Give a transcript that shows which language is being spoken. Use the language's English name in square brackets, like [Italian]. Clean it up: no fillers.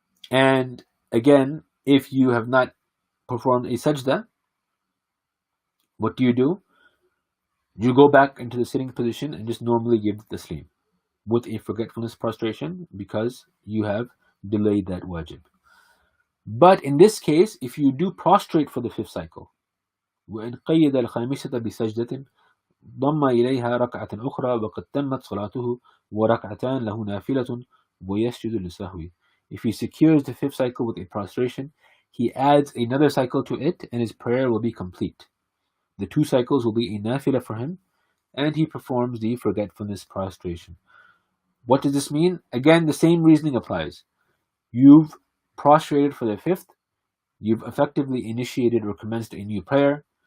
[English] And again, if you have not performed a sajda, what do? You go back into the sitting position and just normally give the taslim with a forgetfulness prostration because you have delayed that wajib. But in this case, if you do prostrate for the fifth cycle, [Arabic] وإن قيد الخامسة بسجدة ضم إليها ركعة أخرى وقد تمت صلاته وركعتان له نافلة ويسجد للسهو. [English] If he secures the fifth cycle with a prostration, he adds another cycle to it and his prayer will be complete. The two cycles will be a nafila for him and he performs the forgetfulness prostration. What does this mean? Again, the same reasoning applies. You've prostrated for the fifth, you've effectively initiated or commenced a new prayer.